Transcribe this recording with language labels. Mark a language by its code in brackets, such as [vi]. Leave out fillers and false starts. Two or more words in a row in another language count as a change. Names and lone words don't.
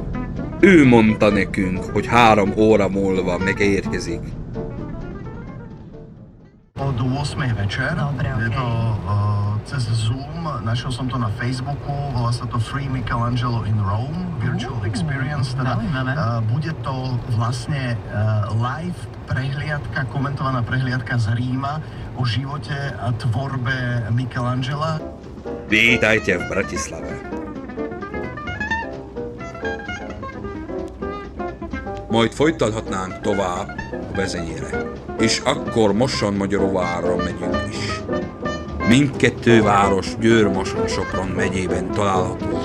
[hu] Ő mondta nekünk, hogy 3 óra múlva megérkezik. [sk] Od 8 večer, je to cez Zoom, našiel som to na Facebooku, volá sa to Free Michelangelo in Rome, Virtual Experience, teda bude to vlastne live prehliadka, komentovaná prehliadka z Ríma o živote a tvorbe Michelangela. Vítajte v Bratislave. [hu] Majd folytathatnánk tovább a Bezenyére, és akkor Mosonmagyaróvárra megyünk is. Mindkettő város Győr-Moson-Sopron megyében található.